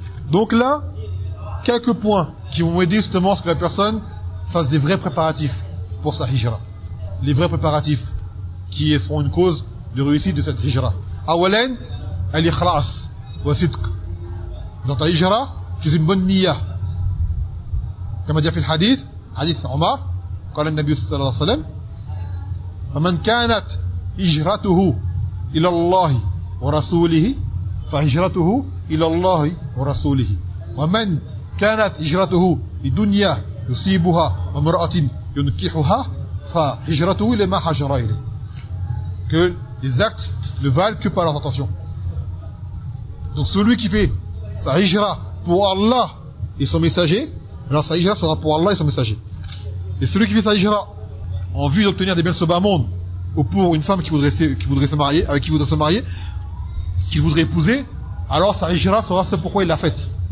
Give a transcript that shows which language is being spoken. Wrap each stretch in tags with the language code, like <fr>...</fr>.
<fr>Donc là, quelques points qui vont aider justement à ce que la personne fasse des vrais préparatifs pour sa hijra. Les vrais préparatifs qui seront une cause de réussite de cette hijra.</fr> <ar>Awalen, al-ikhlas, wa sidq.</ar> <fr>Dans ta hijra, tu es une bonne niya. Comme a dit le hadith, Omar, quand le Nabi sallallahu alayhi wa sallam,</fr> <ar>فَمَنْ كَانَتْ هِجْرَتُهُ إِلَى اللَّهِ وَرَسُولِهِ فَهِجْرَتُهُ إِلَى اللَّهِ وَرَسُولِهِ وَمَنْ كَانَتْ هِجْرَتُهُ لِدُنْيَا يُصِيبُهَا وَمِرْأَةٍ يُنْكِحُهَا فَهِجْرَتُهُ إِلَى مَا هَجَرَ إِلَيْهِ.</ar> <fr>Que les actes ne valent que par la tentation. Donc celui qui fait sa hijra pour Allah et son messager, alors sa hijra sera pour Allah et son messager. Et celui qui fait sa hijra en vue d'obtenir des biens de ce bas monde, ou pour une femme qui voudrait se marier, qu'il voudrait épouser, alors sa hijra sera ce pourquoi il l'a faite.</fr>